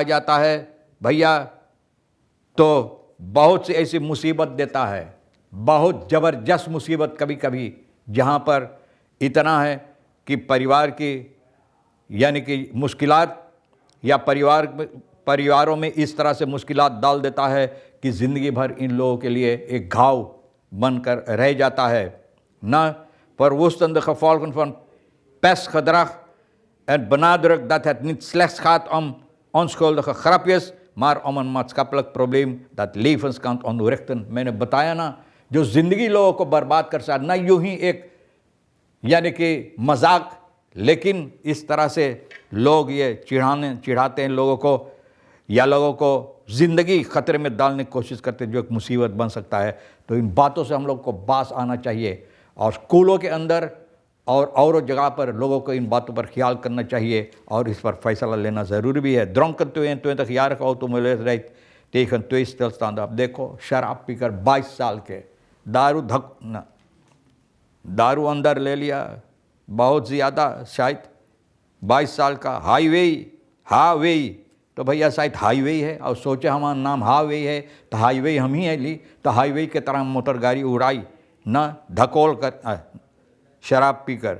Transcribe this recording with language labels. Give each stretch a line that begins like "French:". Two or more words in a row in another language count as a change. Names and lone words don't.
Caribbean Hindustani: जाता है भैया, तो बहुत सी ऐसी मुसीबत देता है, बहुत ज़बरदस्त मुसीबत कभी कभी जहाँ पर इतना है कि परिवार की यानी कि मुश्किलात या परिवारों में इस तरह से मुश्किलात डाल देता है कि ज़िंदगी भर इन लोगों के लिए एक घाव बनकर रह जाता है ना।
Dutch: पर woestende gevolgen van pestgedrag en benadrukt dat het niet slechts gaat om onschuldige grapjes maar om een maatschappelijk probleem dat levens kan onwrichten।
Caribbean Hindustani: मैंने बताया ना जो ज़िंदगी लोगों को बर्बाद कर सकता, ना यूं ही एक यानी कि मजाक, लेकिन इस तरह से लोग ये चिढ़ाते हैं लोगों को या लोगों को ज़िंदगी ख़तरे में डालने की कोशिश करते हैं जो एक मुसीबत बन सकता है। तो इन बातों से हम लोग को बास आना चाहिए और स्कूलों के अंदर और जगह पर लोगों को इन बातों पर ख्याल करना चाहिए और इस पर फैसला लेना ज़रूरी भी है।
Dutch: dronken 22 jaar automobilist rijdt tegen 2 stilstaande।
Caribbean Hindustani: अब देखो शराब पीकर 22 साल के दारू अंदर ले लिया बहुत ज़्यादा, शायद 22 साल का हाईवे, तो भैया शायद हाईवे है और सोचे हमारा नाम हाईवे है तो हाईवे हम ही है ली, तो हाईवे के तरह मोटर गाड़ी उड़ाई ना धकोल कर शराब पीकर।